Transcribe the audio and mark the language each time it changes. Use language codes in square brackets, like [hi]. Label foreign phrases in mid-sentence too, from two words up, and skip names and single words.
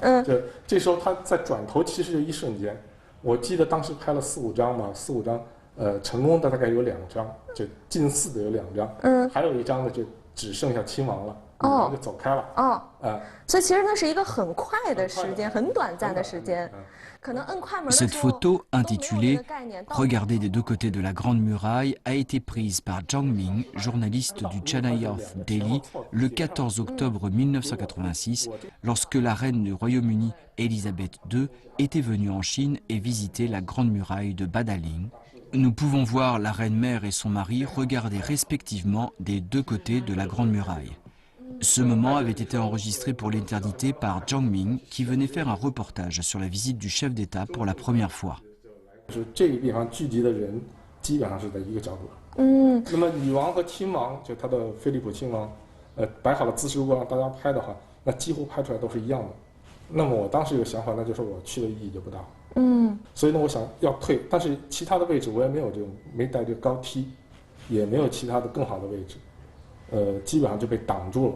[zh] 就这时候他在转头，其实就一瞬间。我记得当时拍了4、5张嘛，4、5张，成功的大概有2张，就近似的有2张，还有一张呢就只剩下亲王了，女王就走开了。所以其实那是一很快的时间，很短暂的时间。 [fr] Cette photo, intitulée « Regardez des deux côtés de la Grande Muraille », a été prise par Zhang Ming, journaliste du Chennai of Delhi, le 14 octobre 1986, lorsque la reine du Royaume-Uni, Elisabeth II, était venue en Chine et visiter la Grande Muraille de Badaling. Nous pouvons voir la reine-mère et son mari regarder respectivement des deux côtés de la Grande Muraille. Ce moment avait été enregistré pour l'éternité par Zhang Ming, qui venait faire un reportage sur la visite du chef d'État pour la première fois. [zh] 这个地方聚集的人基本上是在一个角度。那么女王和亲王，就他的菲利普亲王，摆好了姿势，如果让大家拍的话，那几乎拍出来都是一样的。那么我当时有想法，那就是我去的意义就不大。所以呢，我想要退，但是其他的位置我也没有这种，没带这个高梯，也没有其他的更好的位置，基本上就被挡住了。